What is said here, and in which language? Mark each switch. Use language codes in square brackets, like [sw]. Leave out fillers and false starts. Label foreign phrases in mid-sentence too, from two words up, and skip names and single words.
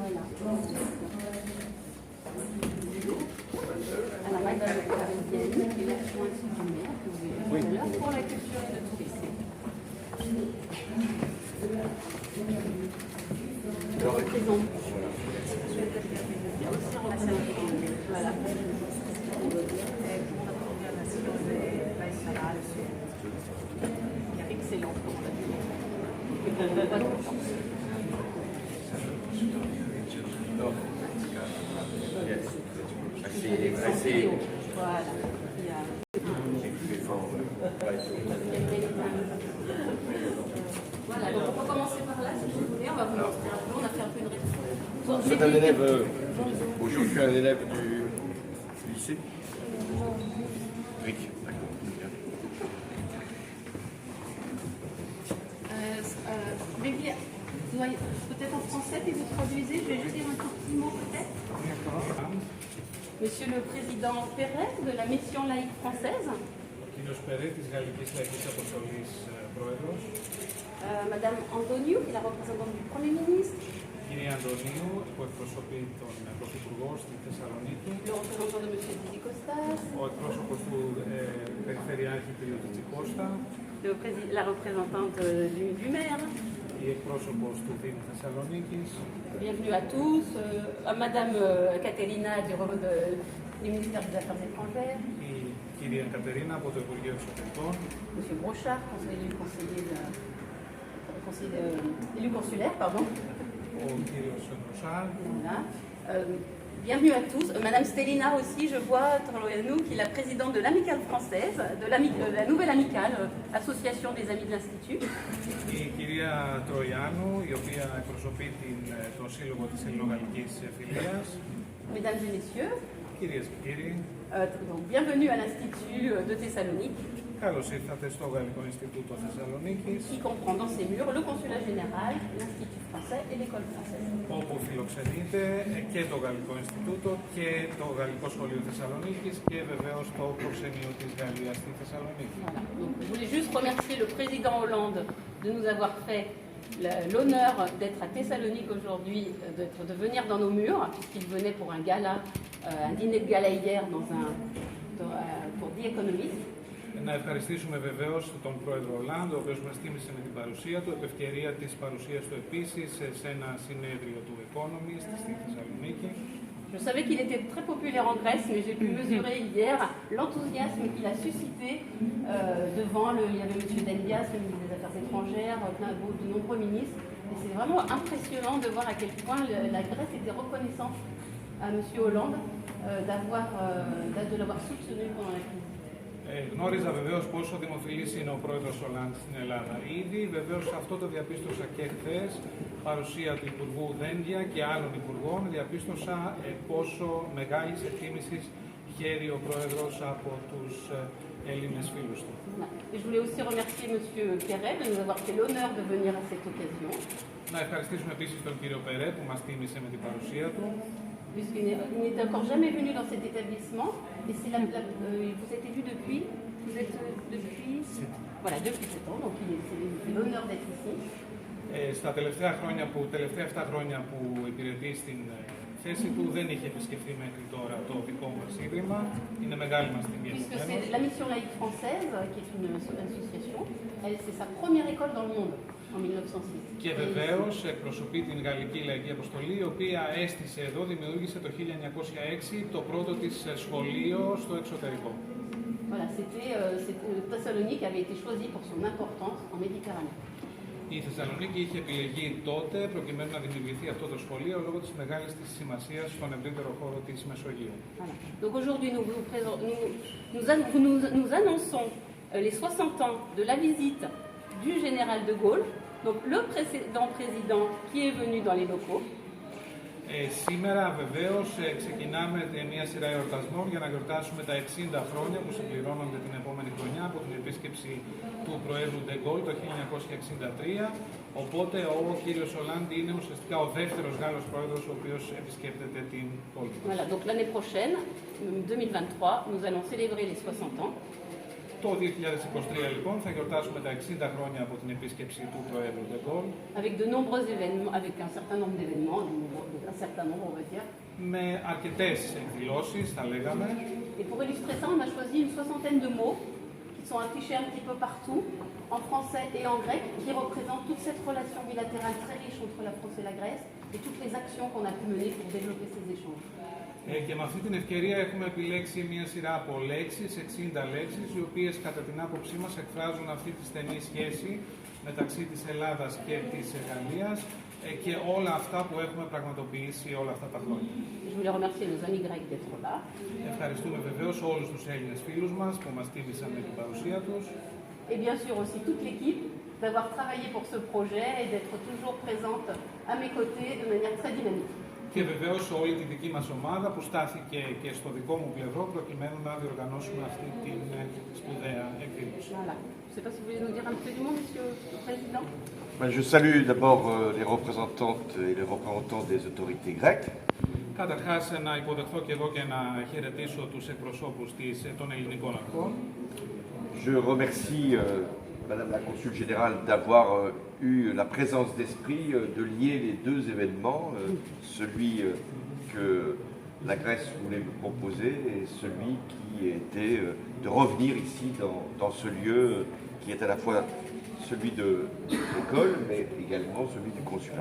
[fr] Oui. Pour la culture et le tourisme. Le représentant. Il y a aussi un représentant. Voilà. Excellent. [en] No. Yes. I see. [fr] Voilà. Voilà, donc on peut commencer par là si vous voulez, on va vous montrer un peu, on a fait un peu une réflexion. C'est un élève, bonjour, je suis un élève du lycée. Rick, d'accord. Maybe, peut-être en français, et vous traduisez, je vais juste dire un tout petit mot peut-être. Monsieur le Président Perret de la Mission laïque française. [el] Κύριος Περέ της Γαλλικής Λαϊκής Αποστολής Πρόεδρος. [fr] Madame Antoniou, qui est la représentante du Premier ministre. [el] Κύριε Αντωνίου, που εκπροσωπεί τον Πρωθυπουργό στη Θεσσαλονίκη. [fr] Le représentant de Monsieur Tsitsikostas. [el] Ο εκπρόσωπος του Περιφερειάρχη κ. Τσιτσικώστα. [fr] La représentante du maire. [el] Η εκπρόσωπος του Δήμου Θεσσαλονίκης. [fr] Bienvenue à tous. À Madame Caterina du ministère des Affaires étrangères. [el] Η κυρία Κατερίνα από το Υπουργείο Εξωτερικών. [fr] Monsieur Brochard, élu consulaire, pardon. [el] Ο κύριος Μπροσάρ. [fr] Voilà. Bienvenue à tous. Madame Stelina aussi, je vois, Troyanou, qui est la présidente de l'Amicale française, de la nouvelle Amicale, association des amis de l'Institut. [el] Η κυρία Τροιάνου, η οποία εκπροσωπεί τον Σύλλογο της Ελληνογαλλικής Φιλίας. [fr] Mesdames et messieurs, [el] Κυρίες και κύριοι, [fr] donc, bienvenue à l'Institut de Thessalonique, [el] καλώς ήρθατε στο Γαλλικό Ινστιτούτο Θεσσαλονίκης, [fr] qui comprend dans ses murs le consulat général, l'Institut français et l'école française. [el] όπου φιλοξενείται και το Γαλλικό Ινστιτούτο και το Γαλλικό Σχολείο Θεσσαλονίκης και βεβαίως το προξενείο της Γαλλίας στη Θεσσαλονίκη. [fr] Voilà. Donc, je voulais juste remercier le président Hollande de nous avoir fait l'honneur d'être à Thessalonique aujourd'hui, de venir dans nos murs, puisqu'il venait pour un gala, un dîner de gala hier pour The Economist. [el] Να ευχαριστήσουμε βεβαίως τον πρόεδρο Hollande, ο οποίος μας τίμησε με την παρουσία του, επ' ευκαιρία της παρουσίας του επίσης σε ένα συνέδριο του Economist στη Θεσσαλονίκη. [fr] Je savais qu'il était très populaire en Grèce, mais j'ai pu mesurer hier l'enthousiasme qu'il a suscité devant il y avait M. Dendias, le ministre des Affaires étrangères, de nombreux ministres. Et c'est vraiment impressionnant de voir à quel point la Grèce était reconnaissante à M. Hollande de l'avoir soutenu pendant la crise. [el] Γνώριζα βεβαίως πόσο δημοφιλής είναι ο πρόεδρος Hollande στην Ελλάδα ήδη. Βεβαίως αυτό το διαπίστωσα και χθες, παρουσία του Υπουργού Δένδια και άλλων Υπουργών. Διαπίστωσα πόσο μεγάλης εκτίμησης χαίρει ο πρόεδρος από τους Έλληνες φίλους του. [fr] Et je voulais aussi remercier M. Perret de nous avoir fait l'honneur de venir à cette occasion. [el] Να ευχαριστήσουμε επίσης τον κύριο Περέ που μας τίμησε με την παρουσία του. [fr] Puisqu'il n'était encore jamais venu dans cet établissement, et vous êtes élu depuis, voilà, depuis 7 ans, donc c'est l'honneur d'être ici. [el] Στα τελευταία 7 χρόνια που υπηρετεί στην θέση του δεν είχε επισκεφθεί μέχρι τώρα το δικό μας ίδρυμα. Είναι μεγάλη μας τιμή. [fr] Puisque c'est la Mission laïque française, qui est une association, c'est sa première école dans le monde. [el] Και βεβαίως εκπροσωπεί την Γαλλική Λαϊκή Αποστολή, η οποία έστησε εδώ, δημιούργησε το 1906 το πρώτο της σχολείο στο εξωτερικό. [fr] Voilà, Thessalonique avait été choisi pour son importance en Méditerranée. [el] Η Θεσσαλονίκη είχε επιλεγεί τότε προκειμένου να δημιουργηθεί αυτό το σχολείο λόγω της μεγάλης της σημασίας στον ευρύτερο χώρο της Μεσογείου. [fr] Voilà. Donc aujourd'hui, nous annonçons les 60 ans de la visite du général de Gaulle, donc le précédent président qui est venu dans les locaux. [el] Σήμερα βεβαίως ξεκινάμε μια σειρά εορτασμών για να γιορτάσουμε τα 60 χρόνια που συμπληρώνονται την επόμενη χρονιά από την επίσκεψη του Προέδρου de Gaulle το 1963. Οπότε ο κύριος Ολάντη είναι ουσιαστικά ο δεύτερος Γάλλος Πρόεδρος ο οποίος επισκέπτεται την πόλη μας. [fr] Voilà, donc l'année prochaine, 2023, nous allons célébrer les 60 ans. [el] Το 2023 λοιπόν θα γιορτάσουμε τα 60 χρόνια από την επίσκεψη του Προέδρου de Gaulle. [fr] Avec de nombreux événements, avec un certain nombre d'événements, un certain nombre on va dire. [el] Με αρκετές εκδηλώσεις θα λέγαμε. [fr] Et pour illustrer ça, on a choisi une soixantaine de mots qui sont affichés un petit peu partout, en français et en grec, qui représentent toute cette relation bilatérale très riche entre la France et la Grèce et toutes les actions qu'on a pu mener pour développer ces échanges. [el] Και με αυτή την ευκαιρία έχουμε επιλέξει μια σειρά από λέξεις, 60 λέξεις, οι οποίες κατά την άποψή μας εκφράζουν αυτή τη στενή σχέση μεταξύ της Ελλάδας και της Γαλλίας και όλα αυτά που έχουμε πραγματοποιήσει όλα αυτά τα χρόνια. [fr] Je voulais remercier nos amis grecs d'être là. [el] Ευχαριστούμε βεβαίως όλους τους Έλληνες φίλους μας που μας τίμησαν με την παρουσία τους. [fr] Et bien sûr aussi toute l'équipe d'avoir travaillé pour ce projet et d'être toujours présente à mes côtés de manière très dynamique. [el] Και βεβαίως όλη τη δική μας ομάδα που στάθηκε και στο δικό μου πλευρό προκειμένου να διοργανώσουμε αυτή την σπουδαία εκδήλωση. [fr] Voilà. Je ne sais pas si vous voulez nous dire un petit peu du mot, Monsieur le Président. Je salue d'abord les représentantes et les représentants des autorités grecques. [el] Καταρχάς να υποδεχθώ και εγώ και να χαιρετήσω τους εκπροσώπους των ελληνικών αρχών. [fr] Je remercie Madame la Consul Générale d'avoir eu la présence d'esprit de lier les deux événements, celui que la Grèce voulait me proposer et celui qui était de revenir ici dans ce lieu qui est à la fois celui de l'école mais également celui du consulat.